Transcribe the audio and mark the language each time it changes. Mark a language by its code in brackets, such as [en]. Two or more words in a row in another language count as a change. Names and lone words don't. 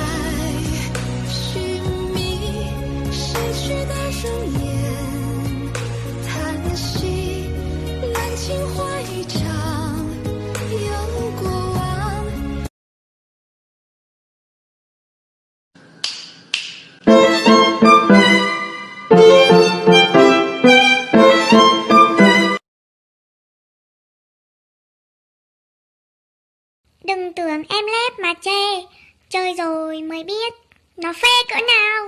[zh] 寻觅逝去的容颜，叹息烂情话一场，有过往。 [vi] Đừng tưởng em lép mà chê, chơi rồi mới biết nó phê cỡ nào.